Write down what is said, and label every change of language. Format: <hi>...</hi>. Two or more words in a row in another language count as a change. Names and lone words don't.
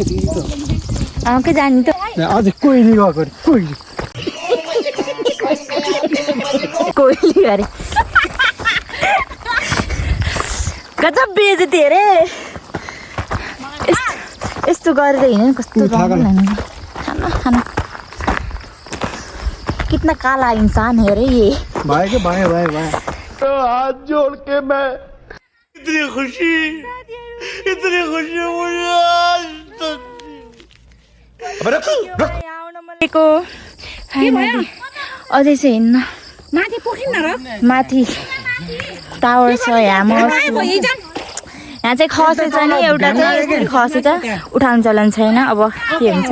<ne>के जाने त अझै कोइली गएको कोइली अरे गजब बेइज्जती अरे। यस्तो गरेर हिँड्नु कस्तो खाना खाना।</ne> <hi>कितना काला इंसान है रे ये। भाई के भाई तो हाथ जोड़ के मैं इतनी खुशी मुझे आज तक।</hi> <ne>अझै चाहिँ हिँड्न माथि पुगिन र। माथि टावर छ। यहाँ चाहिँ खसे छ नि, एउटा चाहिँ यसरी खसे छ। उठाउनु चलन छैन। अब के हुन्छ।</ne>